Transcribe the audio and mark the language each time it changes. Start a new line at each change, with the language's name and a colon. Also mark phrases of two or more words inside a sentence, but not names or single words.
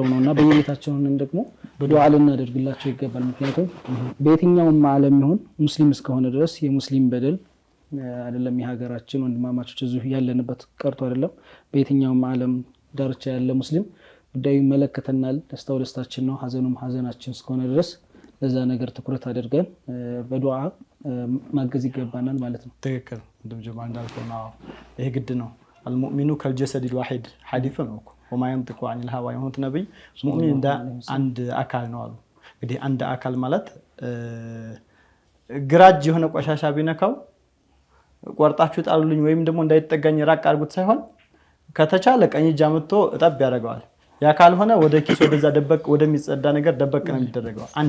Amharic: ነውና በየቤታቸውንም ደግሞ ዱዓ ልናደርግላቸው ይገባል። ምክንያቱም በየትኛውም ዓለም ይሁን ሙስሊም እስከሆነ ድረስ የሙስሊም በደል አይደለም የሀገራችን ወንድማማቾች እዚሁ ያለንበት ቀርቶ አይደለም በየትኛውም ዓለም ዳርቻ ያለ ሙስሊም ጉዳዩ ይመለከተናል። ደስታው ደስታችን ነው፣ ሐዘኑም ሐዘናችን እስከሆነ ድረስ ለዛ ነገር ትኩረት አድርገን በዱዓ ማገዝ ይገባናል ማለት ነው። ትክክል እንደም ጀማ እንዳልከው ነው። ይሄ ግድ ነው።
Arabic: المؤمن كالجسد الواحد
Amharic: حديث ነው እኮ
Arabic: وما ينطق عن الهوى
Amharic: የሆኑት ነብይ ሙእሚን እንደ አንድ አካል ነው አሉ። እንግዲህ አንድ አካል ማለት ግራጅ የሆነ ቆሻሻ ቢነካው ቆርጣችሁ ጣሉልኝ ወይም ደግሞ እንዳይጠጋኝ ራቅ አድርጉት ሳይሆን ከተቻለ ቀኝ እጅ አምጥቶ እጠብ ያደርገዋል። ያ ካልሆነ ወደ ኪስ ወደዛ ደበቅ ወደሚጸዳ ነገር ደበቅ ነው የሚደረገው። አንድ